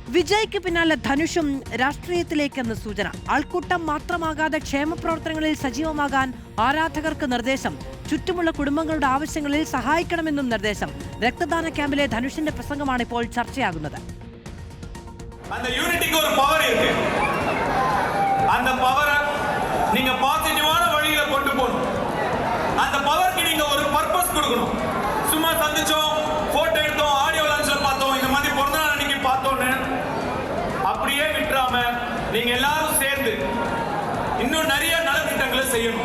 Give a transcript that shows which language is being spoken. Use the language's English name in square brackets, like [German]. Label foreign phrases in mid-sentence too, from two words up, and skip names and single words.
[Malayalam] വിജയ്ക്ക് പിന്നാലെ ധനുഷും രാഷ്ട്രീയത്തിലേക്കെന്ന് സൂചന. ആൾക്കൂട്ടം മാത്രമാകാതെ ക്ഷേമപ്രവർത്തനങ്ങളിൽ സജീവമാകാൻ ആരാധകർക്ക് നിർദ്ദേശം. ചുറ്റുമുള്ള കുടുംബങ്ങളുടെ ആവശ്യങ്ങളിൽ സഹായിക്കണമെന്നും നിർദ്ദേശം. രക്തദാന ക്യാമ്പിലെ ധനുഷിന്റെ പ്രസംഗമാണ് ഇപ്പോൾ ചർച്ചയാകുന്നത്. [Tamil] அந்த யூனிட்டிக்கு ஒரு பவர் இருக்கு. அந்த பவரை நீங்க பாசிட்டிவான வழியில கொண்டு போகணும். அந்த பவருக்கு நீங்க ஒரு பர்பஸ் கொடுக்கணும். சும்மா சந்திச்சோம், போட்டோ எடுத்தோம், ஆடியோ லான்ச்ல பார்த்தோம், இந்த மாதிரி பிறந்த நாள் அன்னைக்கு பார்த்தோன்னு அப்படியே விட்டுறாம நீங்க எல்லாரும் சேர்ந்து இன்னும் நிறைய நலத்திட்டங்களை செய்யணும்.